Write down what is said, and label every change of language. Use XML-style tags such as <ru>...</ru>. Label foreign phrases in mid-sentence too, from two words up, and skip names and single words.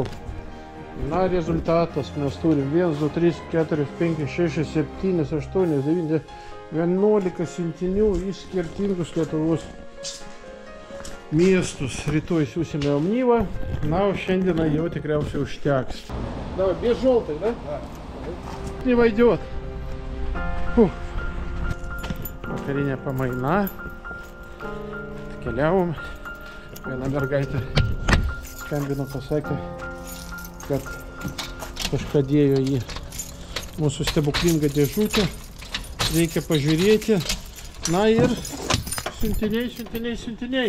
<lt>Na, rezultatas mes turim 1, 2, 3, 4, 5, 6, 7, 8, 9, 11 siuntinių į skirtingus Lietuvos miestus. Rytoj siūsime Omnivą, na, o šiandieną jau tikriausiai užteks.</lt> <ru>Давай, без желтой, да? Да. Не войдет. Фух.</ru> <lt>Vakarinė pamaina. Keliavom. Viena mergaitė skambino, pasakė, kad kažką dėjo į mūsų stebuklingą dėžutę. Reikia pažiūrėti. Na ir siuntiniai.</lt>